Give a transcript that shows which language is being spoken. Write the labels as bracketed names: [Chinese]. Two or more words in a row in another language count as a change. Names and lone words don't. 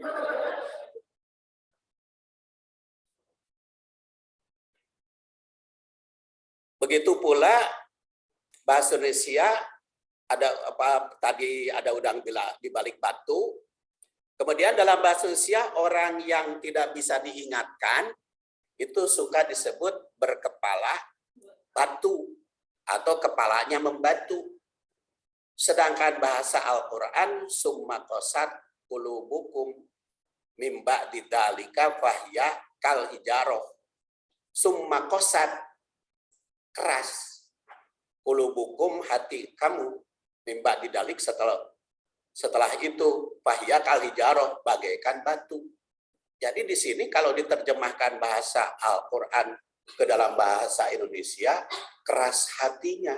[Indonesian] Begitu pula bahasa Indonesia ada apa tadi ada udang di balik batu. Kemudian dalam bahasa Indonesia orang yang tidak bisa diingatkan itu suka disebut berkepala batu atau kepalanya membatu. Sedangkan bahasa Al-Quran [Arabic] ثم قست قلوبكم من بعد ذلك فهي كالحجارة. ثم قست [Indonesian] keras, qulubukum hati kamu [Arabic] من بعد ذلك [Indonesian] setelah itu [Arabic] فهي كالحجارة [Indonesian] bagaikan batu. Jadi di sini kalau diterjemahkan bahasa Al-Quran ke dalam bahasa Indonesia, keras hatinya.